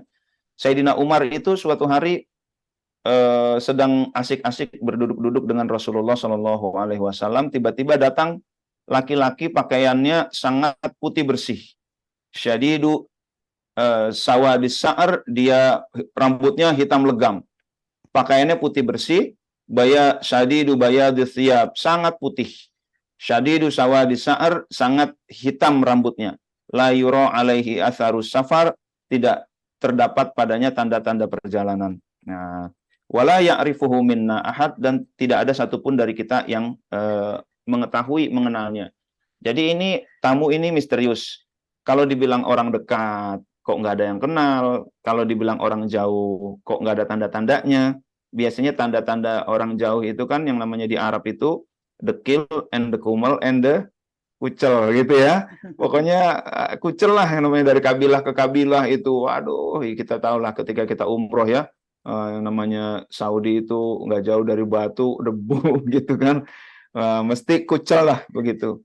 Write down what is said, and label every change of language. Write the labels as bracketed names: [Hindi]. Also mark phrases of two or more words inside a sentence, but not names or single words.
[Indonesian] Sayyidina Umar itu suatu hari sedang asik-asik berduduk-duduk dengan Rasulullah [Arabic] صلى الله عليه وسلم. [Indonesian] Tiba-tiba datang laki-laki, pakaiannya sangat putih bersih. [Arabic] شديد سواد الشعر, [Indonesian] dia rambutnya hitam legam. Pakaiannya putih bersih. [Arabic] شديد بياض الثياب, [Indonesian] sangat putih. [Arabic] شديد سواد الشعر, [Indonesian] sangat hitam rambutnya. [Arabic] لا يرى عليه أثر السفر, [Indonesian] tidak terdapat padanya tanda-tanda perjalanan. Nah, [Arabic] ولا يعرفه منا أحد, [Indonesian] dan tidak ada satupun dari kita yang mengetahui mengenalnya. Jadi ini tamu ini misterius. Kalau dibilang orang dekat, kok nggak ada yang kenal. Kalau dibilang orang jauh, kok nggak ada tanda-tandanya. Biasanya tanda-tanda orang jauh itu kan yang namanya di Arab itu [English] the kill and the kumel and the kucel [Indonesian] gitu ya. Pokoknya kucel lah yang namanya dari kabilah ke kabilah itu. Waduh, kita tahu lah ketika kita umroh ya. Yang namanya Saudi itu nggak jauh dari batu, debu gitu kan. Mesti kucel lah begitu.